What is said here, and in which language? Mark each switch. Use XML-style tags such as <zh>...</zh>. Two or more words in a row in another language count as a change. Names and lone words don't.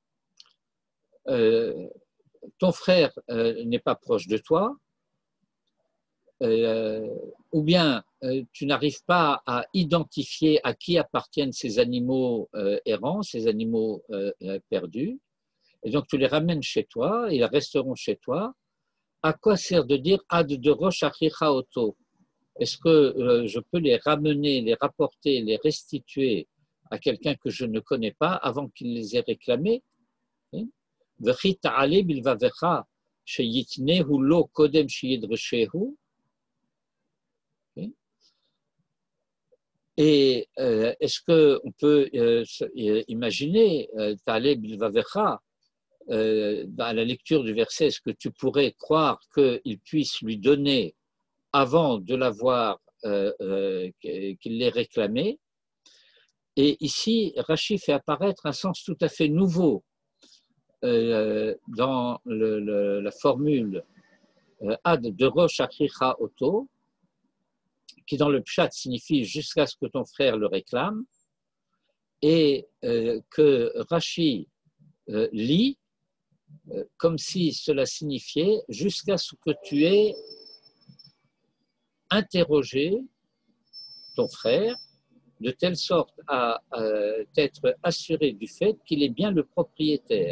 <fr>Ton frère n'est pas proche de toi, ou bien tu n'arrives pas à identifier à qui appartiennent ces animaux errants, ces animaux perdus, et donc tu les ramènes chez toi, ils resteront chez toi, à quoi sert de dire</fr> <he>עד דרוש אחיך אותו?</he> <fr>Est-ce que je peux les ramener, les rapporter, les restituer à quelqu'un que je ne connais pas avant qu'il les ait réclamés?</fr> <he>וכי תעלה בלבבך שיתנהו לו קודם שידרשהו.</he> <fr>Et est-ce qu'on peut imaginer,</fr> <he>תעלה בלבבך,</he> <fr>à la lecture du verset, est-ce que tu pourrais croire qu'il puisse lui donner avant de l'avoir, qu'il l'ait réclamé? Et ici, Rashi fait apparaître un sens tout à fait nouveau dans la formule</fr> <he>עד דרוש אחיך אותו,</he> <fr>qui dans le pshat signifie jusqu'à ce que ton frère le réclame, et que Rashi lit comme si cela signifiait jusqu'à ce que tu aies interrogé ton frère de telle sorte à t'être assuré du fait qu'il est bien le propriétaire.</fr>